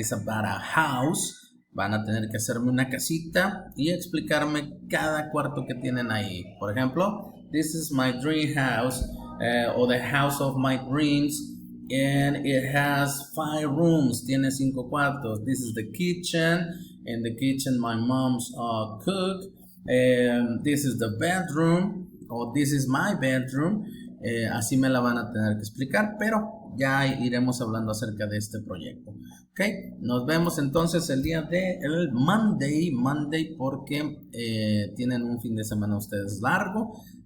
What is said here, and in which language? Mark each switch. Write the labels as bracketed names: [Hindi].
[English] It's about a house. [Spanish] Van a tener que hacerme una casita y explicarme cada cuarto que tienen ahí. Por ejemplo, [English] this is my dream house, or the house of my dreams. And it has 5 rooms, [Spanish] tiene 5 cuartos. [English] This is the kitchen. In the kitchen my mom's cook. This is the bedroom, or this is my bedroom. [Spanish] Así me la van a tener que explicar, pero ya iremos hablando acerca de este proyecto. Ok, nos vemos entonces el día de el Monday, porque tienen un fin de semana ustedes largo.